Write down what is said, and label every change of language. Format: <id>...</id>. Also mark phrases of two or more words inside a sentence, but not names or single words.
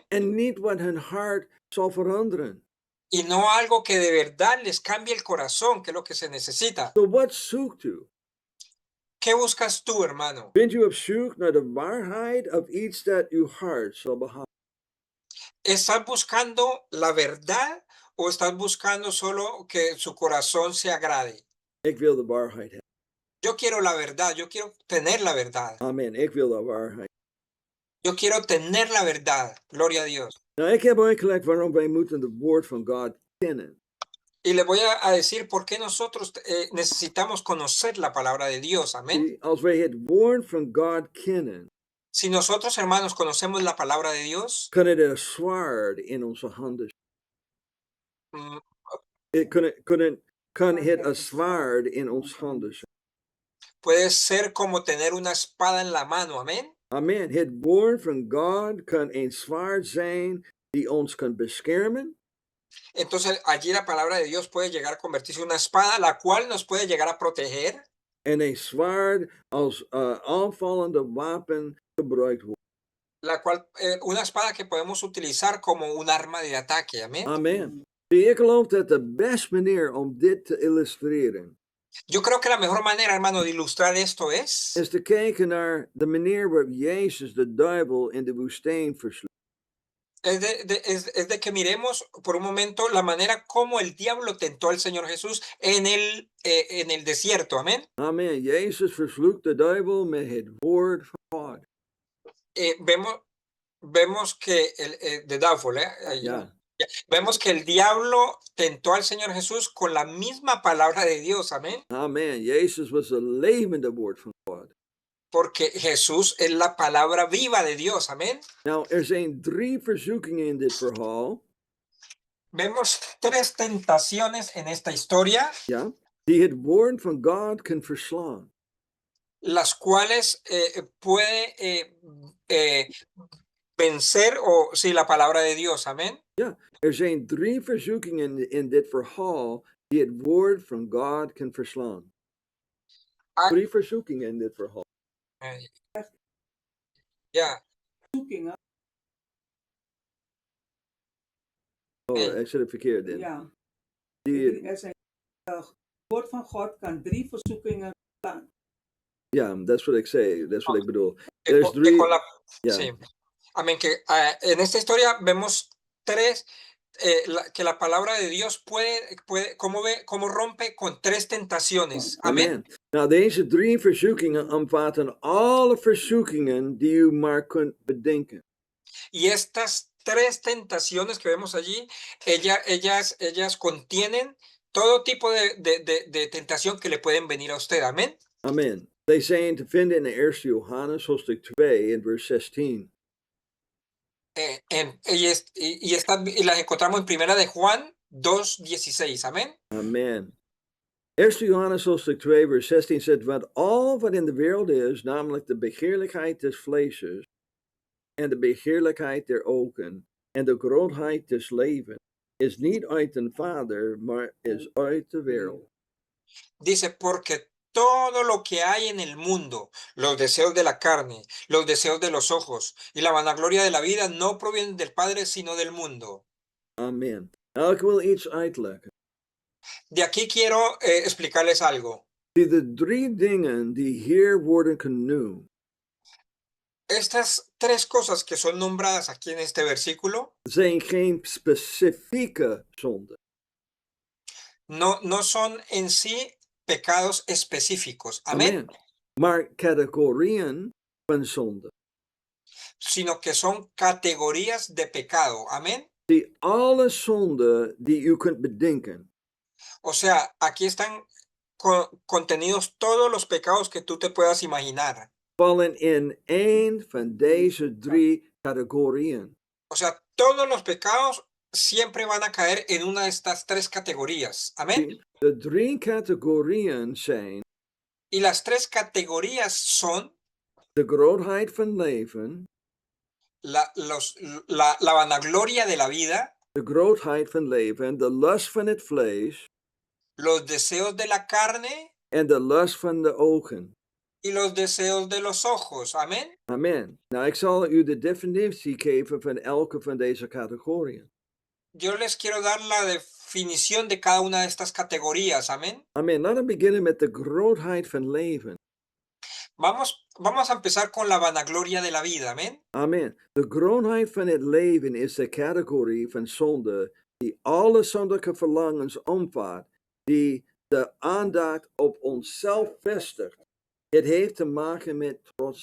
<nl>En niet wat hun hart zal veranderen.</nl> <es>Y no algo que de verdad les cambie el corazón, que es lo que se necesita.</es> <nl>So wat zoekt u?</nl> <es>¿Qué buscas tú, hermano?</es> <nl>Bent u op zoek naar de waarheid of iets dat uw hart zal behagen?</nl> <es>¿Estás buscando la verdad o estás buscando solo que su corazón se agrade?</es> <nl>Ik wil de waarheid hebben.</nl> <es>Yo quiero la verdad, yo quiero tener la verdad.</es> <nl>Amen. Ik wil de waarheid.</nl> <es>Yo quiero tener la verdad. Gloria a Dios.</es> <nl>Nou, ik heb uitgelegd waarom wij moeten het woord van God kennen.</nl> <es>Y le voy a decir por qué nosotros necesitamos conocer la palabra de Dios. Amén.</es> <nl>Als wij het woord van God kennen,</nl> <es>Si nosotros, hermanos, conocemos la palabra de Dios,</es> <nl>kan het een zwaard in onze handen mm, kan het een zwaard in ons handen zijn.</nl> <es>puede ser como tener una espada en la mano. Amén.</es> <nl>Amen. Het woord van God kan een zwaard zijn die ons kan beschermen.</nl> <es>Entonces allí la palabra de Dios puede llegar a convertirse en una espada, la cual nos puede llegar a proteger.</es> <nl>En een zwaard als aanvallende wapen gebruikt wordt.</nl> <es>La cual, una espada que podemos utilizar como un arma de ataque. Amén.</es> <nl>Amen. Ik geloof dat de beste manier om dit te illustreren</nl> <es>Yo creo que la mejor manera, hermano, de ilustrar esto es</es> <nl>te kijken naar de manier waarop Jezus de duivel in de woestijn versloeg.</nl> <es>es de que miremos por un momento la manera como el diablo tentó al Señor Jesús en el desierto. Amén.</es> <nl>Amen. Jezus versloeg de duivel met het woord van God.</nl> <es>Vemos que</es> <nl>de Duivel, Ja.</nl> <es>vemos que el diablo tentó al Señor Jesús con la misma palabra de Dios. Amén.</es> <nl>Amen. Jezus was het levende woord van God.</nl> <es>Porque Jesús es la palabra viva de Dios. Amén.</es> <nl>Nou, zijn 3 verzoekingen in dit verhaal.</nl> <es>Vemos 3 tentaciones en esta historia.</es> <nl>Ja, die het woord van God kan verslaan.</nl> <es>Las cuales puede vencer o sí, la palabra de Dios. Amén.</es> <nl>Ja, zijn 3 verzoekingen in dit verhaal die het woord van God kan verslaan. 3 verzoekingen in dit verhaal. Ja. Verzoekingen. Oh, ik zit het verkeerd in. Ja. Die, Het woord van God kan 3 verzoekingen slaan. ja, dat is wat ik zei. Dat is wat ik bedoel. There's 3. Ja.</nl> <es>Sí. Amén. Que en esta historia vemos 3 que la palabra de Dios puede cómo rompe con 3 tentaciones. Amén.</es> <nl>Nou, deze 3 verzoekingen omvatten alle verzoekingen die u maar kunt bedenken.</nl> <es>Y estas 3 tentaciones que vemos allí, ellas contienen todo tipo de tentación que le pueden venir a usted. Amén.</es> <nl>Amen. Zij zijn te vinden in de 1 Johannes, hoofdstuk 2, in vers 16.</nl> <es>Y las encontramos en primera de Juan 2:16. Amén.</es> <nl>Amen. 1 Johannes hoofdstuk 2 vers 16 zegt, want al wat in de wereld is, namelijk de begeerlijkheid des vleesjes en de begeerlijkheid der ogen en de grootheid des levens, is niet uit den Vader, maar is uit de wereld.</nl> <es>Dice, porque todo lo que hay en el mundo, los deseos de la carne, los deseos de los ojos y la vanagloria de la vida no provienen del Padre, sino del mundo. Amen.</es> <nl>Nou, ik wil iets uitleggen.</nl> <es>De aquí quiero explicarles algo.</es> <nl>De 3 dingen die hier worden genoemd.</nl> <es>Estas 3 cosas que son nombradas aquí en este versículo</es> <nl>Zijn geen specifieke zonden.</nl> <es>no son en sí pecados específicos. Amén.</es> <nl>Maar categorieën van zonde.</nl> <es>Sino que son categorías de pecado. Amén.</es> <nl>Die alle zonde die u kunt bedenken.</nl> <es>O sea, aquí están contenidos todos los pecados que tú te puedas imaginar.</es> <nl>Vallen in één van deze drie categorieën.</nl> <es>O sea, todos los pecados siempre van a caer en una de estas tres categorías. Amén.</es> <nl>De drie categorieën zijn</nl> <es>Y las tres categorías son</es> <nl>de grootheid van leven,</nl> <es>la vanagloria de la vida,</es> <nl>de grootheid van leven, de lust van het vlees</nl> <es>los deseos de la carne</es> <nl>en de lust van de ogen.</nl> <es>y los deseos de los ojos. Amén.</es> <nl>Amen. Nou, ik zal u de definitie geven van elke van deze categorieën.</nl> <es>Yo les quiero dar la definición de cada una de estas categorías. Amén.</es> <nl>Amen. Laten we beginnen met de grootheid van leven.</nl> <es>Vamos a empezar con la vanagloria de la vida. Amén.</es> <nl>Amen. De grootheid van het leven is de categorie van zonde die alle zondige verlangens omvat, die de aandacht op onszelf vestigt. Het heeft te maken met trots.</nl>